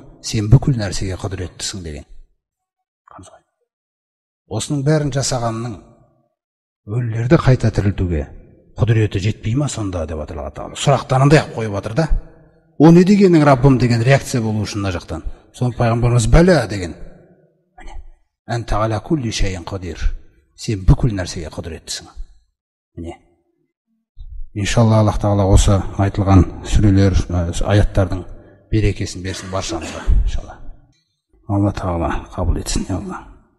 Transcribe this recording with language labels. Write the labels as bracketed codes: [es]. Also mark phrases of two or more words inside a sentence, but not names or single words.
[kk] Сен бүкіл нәрсеге құдіреттісің деген. Осының бәрін жасағанның өлілерді қайта тірілтуге құдіреті жетпей ма сонда деп жатыр Алла тағала. Сұрақтарындай ақ қойып жатыр да. О не дегенің Раббым деген реакция болу үшін мына жақтан. Соны Пайғамбарымыз бәла деген. [ar] أنت على كل شيء قدير. [kk] Сен бүкіл нәрсеге құдіреттісің. Міне. Иншалла Аллах тағала осы айтылған сүрелер, аяттардың берекесін берсін баршамызға. Иншалла. Алла тағала қабыл етсін.